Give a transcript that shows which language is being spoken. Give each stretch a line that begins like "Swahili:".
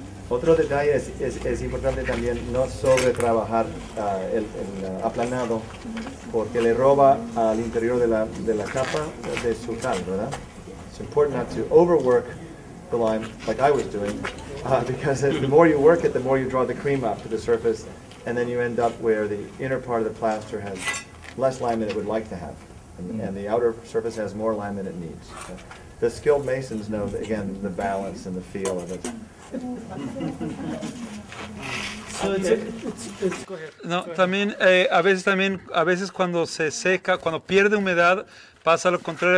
Spanish: Otro detalle es importante también no sobre trabajar el aplanado, porque le roba al interior de la capa de su cal, ¿verdad?
English: It's important not to overwork the lime like I was doing, because the more you work it, the more you draw the cream up to the surface, and then you end up where the inner part of the plaster has less lime than it would like to have, and the outer surface has more lime than it needs. The skilled masons know, again, the balance and the feel of it.
Spanish: No, también a veces cuando se seca, cuando pierde humedad, pasa lo contrario.